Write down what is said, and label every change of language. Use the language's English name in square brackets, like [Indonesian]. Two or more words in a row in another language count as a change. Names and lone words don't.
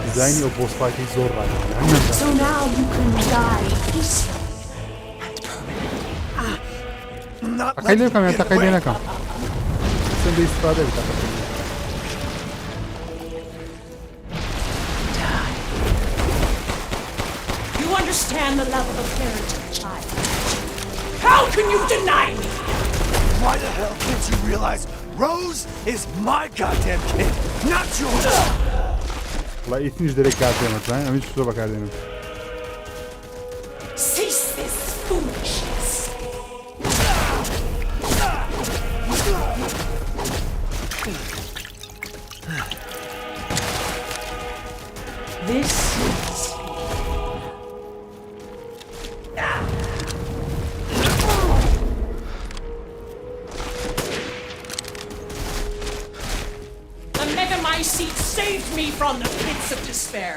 [Central Kurdish] دیزاینی ئەو [English] boss fight [Central Kurdish] زۆر ڕایە. [English] So now you can die peacefully and permanently. تەقەی لێ بکەم یان تەقەی لێ نەکەم. چەندە ئیستفادە بێت تەقەی. You understand the love of a parent and child. How can you deny me? Why the hell can't you realize Rose is my goddamn kid, not yours? [Central Kurdish] وڵای ئیثنیش دەرێک کاردێنێت زانین ئەمیش زۆر بەکاردێنم. [English] Cease this foolishness. This is the Megamycete saved me from the pits of despair.